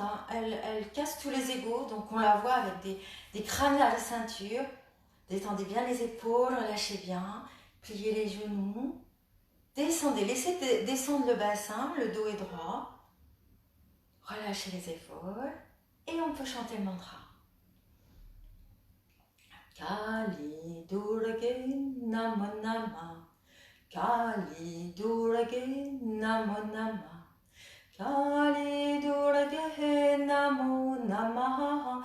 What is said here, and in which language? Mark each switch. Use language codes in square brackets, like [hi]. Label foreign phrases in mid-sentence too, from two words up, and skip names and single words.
[fr] Elle casse tous les égos, donc on la voit avec des crânes à la ceinture. Détendez bien les épaules, relâchez bien, pliez les genoux. Descendez, laissez descendre le bassin, le dos est droit. Relâchez les épaules et on peut chanter le mantra. [sa] काली दुर्गा नमो नम. काली दुर्गा नमो नम. काली दुर्गा नमो नमः.